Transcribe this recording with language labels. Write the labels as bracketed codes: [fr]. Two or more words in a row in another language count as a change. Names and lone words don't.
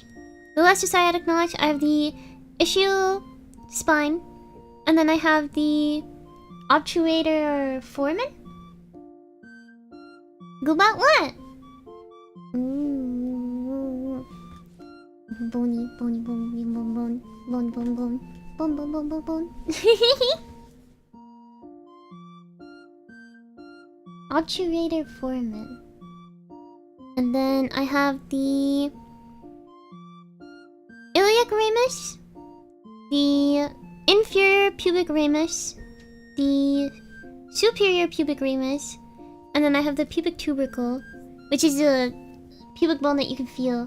[en] The lesser sciatic notch. I have the ischial spine. And then I have the obturator foramen. Go about what? Bony, bony, bony, bone, bone, bone, bone, bone, bone, bone, bone, bone, bone. Obturator foramen. And then I have the iliac ramus, the inferior pubic ramus, the superior pubic ramus, and then I have the pubic tubercle, which is a pubic bone that you can feel.